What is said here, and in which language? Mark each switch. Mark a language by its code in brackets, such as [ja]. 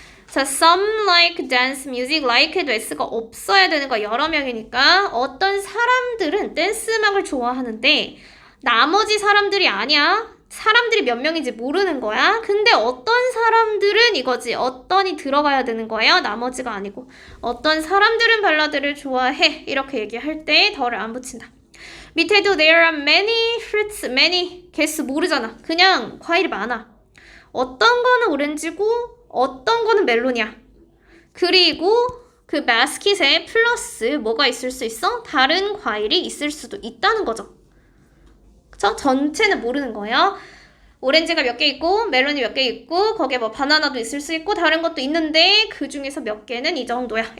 [ko] 자, [en] some like dance music, [ko] like에도 s가 없어야 되는 거 여러 명이니까 어떤 사람들은 댄스 음악을 좋아하는데 나머지 사람들이 아니야. 사람들이 몇 명인지 모르는 거야. 근데 어떤 사람들은 이거지. 어떤이 들어가야 되는 거예요. 나머지가 아니고. 어떤 사람들은 발라드를 좋아해. 이렇게 얘기할 때 더를 안 붙인다. 밑에도 [en] there are many fruits, [ko] many 개수 모르잖아. 그냥 과일이 많아. 어떤 거는 오렌지고 어떤 거는 멜론이야. 그리고 그 바스킷에 플러스 뭐가 있을 수 있어? 다른 과일이 있을 수도 있다는 거죠. 그쵸? 전체는 모르는 거예요. 오렌지가 몇 개 있고 멜론이 몇 개 있고 거기에 뭐 바나나도 있을 수 있고 다른 것도 있는데 그 중에서 몇 개는 이 정도야.